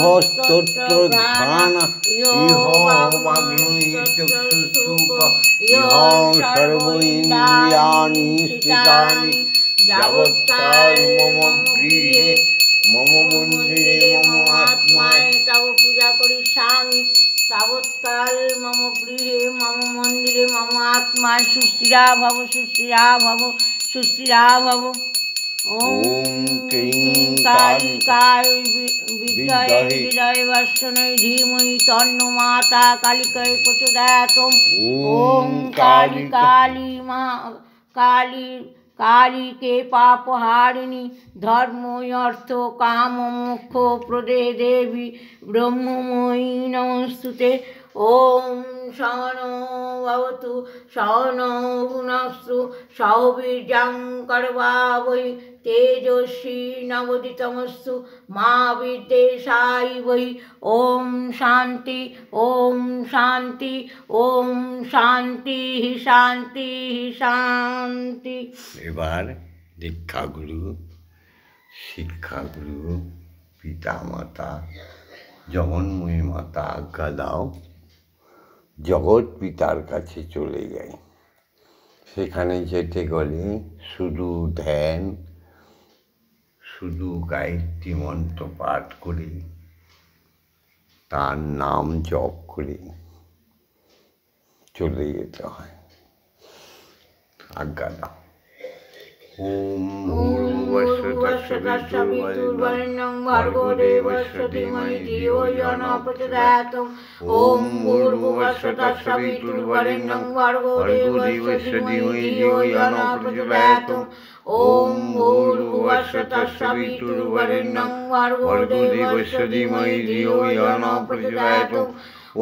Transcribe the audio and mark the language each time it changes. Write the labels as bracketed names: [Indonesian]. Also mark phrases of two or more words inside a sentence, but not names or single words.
[Sanskrit] স্তোত্র ধ্যানা ইহ বাগ্ময়ী চক্ষুষ্ঠুক ইহ সর্ব ইন্দ্রিয়াণি স্থিতানি যাবৎকাল মম গৃহে মম মন্দিরে মম আত্মায় তব পূজা করিষ্যামি, তাবৎকাল মম গৃহে মম মন্দিরে মম আত্মায় সুস্থিরা ভব সুস্থিরা ভব সুস্থিরা ভব। ওম ক্রিং কালিকায় বিদ্মহে হৃদয় বর্ষণৈ ধীমহি তন্নো মাতা কালিকায় প্রচোদয়াৎ। ওম কালী কালী মা কালী काली के पापहारिणी धर्म अर्थ काम मोक्ष प्रदे देवी ब्रह्ममयी नमस्तुते। ओम सहनो भवतु सहनो भुनस्तु सह वीर्यं कर्वावहै तेजस्वी नवोदितमस्तु मा विद्वेषावहै। ओम शांति ओम शांति ओम शांति शांति शांति। [Bangla] এবার দীক্ষাগুরু, শিক্ষাগুরু, পিতা মাতা, জগন্ময়ী মাতা আজ্ঞা দাও, জগৎ পিতার কাছে চলে যাই। সেখানে যেতে গেলে শুধু ধ্যান, শুধু গায়ত্রী মন্ত্র পাঠ করে, তার নাম জপ করে চলে যেতে হয়। আজ্ঞা দাও। [Sanskrit] ওম ভূর্ভুবস্সুঃ তৎসবিতুর্বরেণ্যং ভর্গো দেবস্য ধীমহি ধিয়ো यो न प्रचोदयात्। ওম ভূর্ভুবস্সুঃ তৎসবিতুর্বরেণ্যং ভর্গো দেবস্য ধীমহি ধিয়ো यो न प्रचोदयात्। ওম ভূর্ভুবস্সুঃ তৎসবিতুর্বরেণ্যং ভর্গো দেবস্য ধীমহি ধিয়ো यो न प्रचोदयात्।